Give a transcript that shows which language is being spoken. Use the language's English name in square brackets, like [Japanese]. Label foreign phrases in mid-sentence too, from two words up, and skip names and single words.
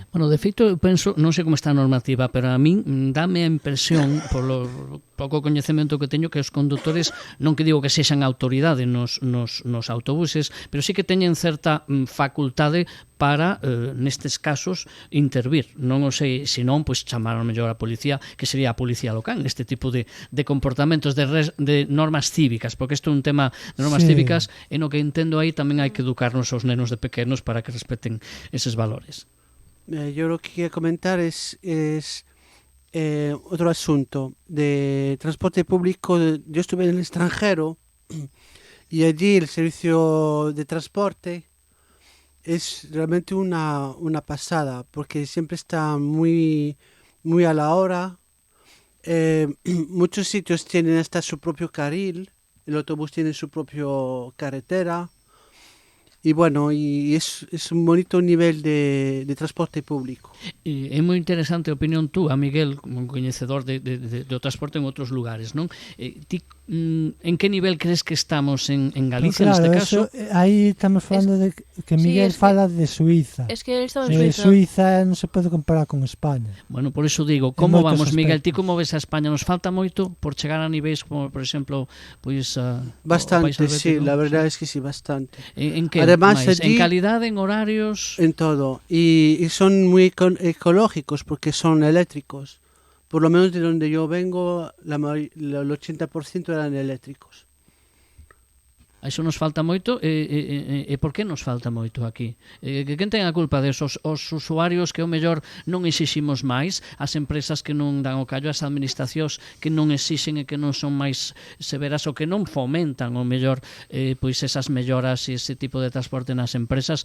[Galician] Bueno, de feito, eu penso, non sei como está a normativa, pero a min dame a impresión, polo pouco coñecemento que teño, que os condutores, non que digo que sexan autoridade nos autobuses, pero sí que teñen certa facultade para, nestes casos, intervir. Non o sei, senón, pois, chamar ao mellor a policía, que sería a policía local, neste tipo de comportamentos, de normas cívicas, porque isto é un tema de normas cívicas, e no que entendo aí tamén hai que educarnos aos nenos de pequenos para que [Spanish] respeten esos valores. Yo lo que quería comentar es otro asunto de transporte público. Yo estuve en el extranjero y allí el servicio de transporte es realmente una pasada, porque siempre está muy a la hora. Muchos sitios tienen hasta su propio carril, el autobús tiene su propio carretera. Y bueno, y es un bonito nivel de transporte público. [Galician] E é moi interesante a opinión tú, a Miguel, como un coñecedor do transporte en outros lugares, non? Ti, en que nivel crees que estamos en Galicia, claro, neste caso? Aí estamos falando de que Miguel fala de Suiza. [Spanish] Es que él estaba en Suiza. [Galician] Suiza non se pode comparar con España. Bueno, por iso digo, como vamos, Miguel? Ti como ves a España? Nos falta moito por chegar a niveis como, por exemplo, pois bastante, sí, [Spanish] la verdad es que sí, bastante. [Galician] En que? [Spanish] Además, Allí, en calidad, en horarios, en todo, y son muy ecológicos porque son eléctricos. Por lo menos de donde yo vengo, el 80% eran eléctricos. [Galician] A iso nos falta moito. E por que nos falta moito aquí? Quen ten a culpa desos? Os usuarios que ao mellor non exiximos máis, as empresas que non dan o callo, as administracións que non exixen e que non son máis severas, ou que non fomentan o mellor pois esas melloras e ese tipo de transporte nas empresas.